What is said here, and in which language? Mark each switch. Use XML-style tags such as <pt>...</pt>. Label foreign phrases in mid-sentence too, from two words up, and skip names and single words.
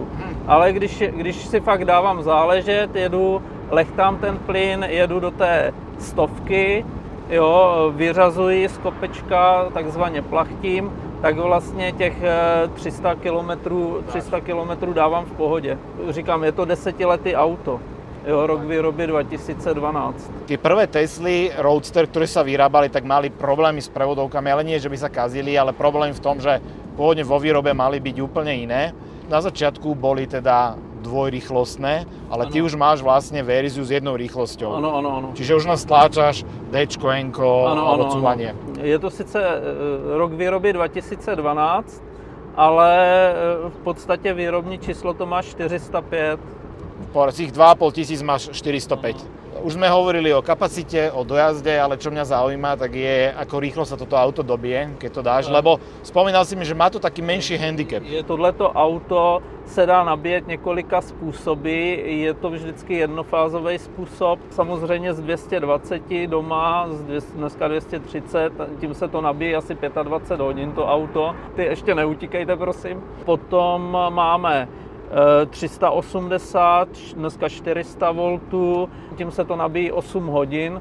<cs>Ale když si fakt dávám záležet, lechtám ten plyn, jedu do té 100, jo, vyřazuji z kopečka, takzvaně plachtím, tak vlastně těch 300 km dávám v pohodě. Říkám, je to 10letý auto. Jo, rok výroby 2012.</cs> <sk>Tie prvé Tesly Roadster, ktoré sa vyrábali, tak mali problémy s prevodovkami, ale nie, že by sa kazili, ale problém v tom, že pôvodne vo výrobe mali byť úplne iné. Na začiatku boli teda dvojrýchlostné, ale ty už máš vlastne verziu s jednou rýchlosťou.</sk> <cs>Ano.</cs> <sk>Čiže už stláčaš Dčko, Nko alebo cúvanie.</sk> <cs>Je to sice rok výroby 2012, ale v podstatě výrobní číslo to má 405.</cs> <sk>Z tých 2,5 tisíc máš 405. Už sme hovorili o kapacite, o dojazde, ale čo mňa zaujíma, tak je, ako rýchlo sa toto auto dobije, keď to dáš, lebo spomínal si mi, že má to taký menší handicap.</sk> <cs>Tohleto auto se dá nabíjet několika způsoby, je to vždycky jednofázový způsob, samozřejmě z 220 doma, dneska 230, tím se to nabíjí asi 25 hodin to auto. Ty ještě neutíkejte, prosím. Potom máme 380, dneska 400 V, tím se to nabíjí 8 hodin.</cs>